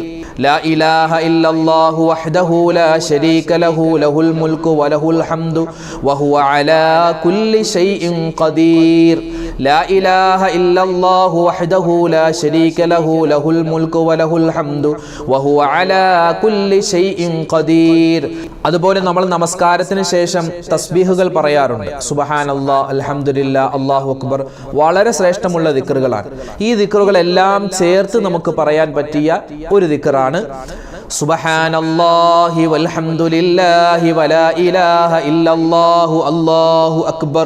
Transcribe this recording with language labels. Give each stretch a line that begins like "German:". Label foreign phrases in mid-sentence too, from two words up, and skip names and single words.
Arabic: لا إله إلا الله وحده لا شريك له له الملك وله الحمد وهو على كل شيء قدير. لا إله إلا الله وحده لا شريك له له الملك وله الحمد وهو على كل شيء قدير.
Malayalam: അതുപോലെ നമ്മൾ നമസ്കാരത്തിന് ശേഷം തസ്ബീഹുകൾ പറയാറുണ്ട്.
Arabic: سبحان الله، الحمد لله، الله أكبر.
Malayalam: വളരെ ശ്രേഷ്ഠമുള്ള ദിക്റുകളാണ്. ഈ ദിക്റുകളെല്ലാം ചേർത്ത് നമുക്ക് പറയാൻ പറ്റിയ ഒരു ദിക്റാണ്
Arabic: سبحان الله والحمد لله ولا إله إلا الله الله أكبر.